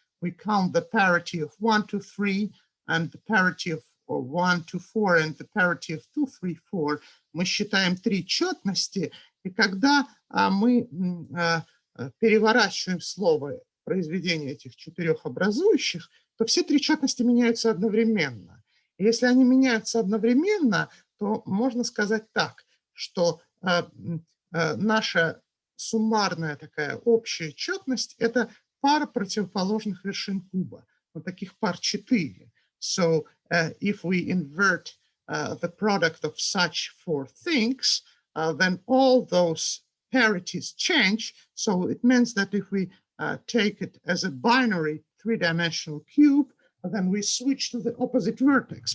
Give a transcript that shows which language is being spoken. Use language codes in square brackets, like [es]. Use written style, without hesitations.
[en] We count the parity of 1 to 3, and the parity of 1 to 4, and the parity of 2, 3, 4. [ru] Мы считаем 3 четности, и когда мы переворачиваем слово произведения этих 4 образующих, то все 3 четности меняются одновременно. И если они меняются одновременно, то можно сказать так, что наша суммарная такая общая четность – это пара противоположных вершин куба. Вот таких пар 4. [en] So if we invert the product of such 4 things, then all those parities change. So it means that if we take it as a binary 3-dimensional cube, then we switch to the opposite vertex.